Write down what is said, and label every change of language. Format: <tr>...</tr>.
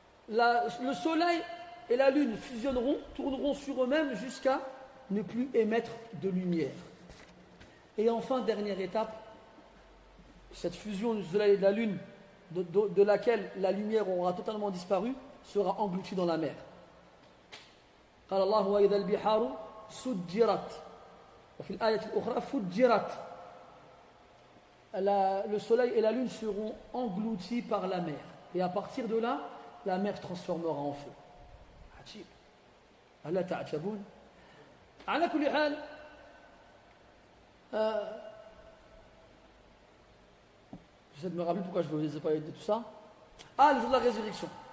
<fr>Le soleil et la lune fusionneront, tourneront sur eux-mêmes jusqu'à ne plus émettre de lumière. Et enfin, dernière étape, cette fusion du soleil et de la lune, de laquelle la lumière aura totalement disparu, sera engloutie dans la mer.</fr> <ar>قال الله وإذا البحار سجرت وفي الآية الأخرى فجرت.</ar> <fr>Le soleil et la lune seront engloutis par la mer. Et à partir de là, la mer se transformera en feu.</fr> <ar>عجيب. ألا تعجبون؟ على كل حال</ar> <fr>j'essaie de me rappeler pourquoi je vous ai parlé de tout ça. Ah, le jour de la résurrection.</fr>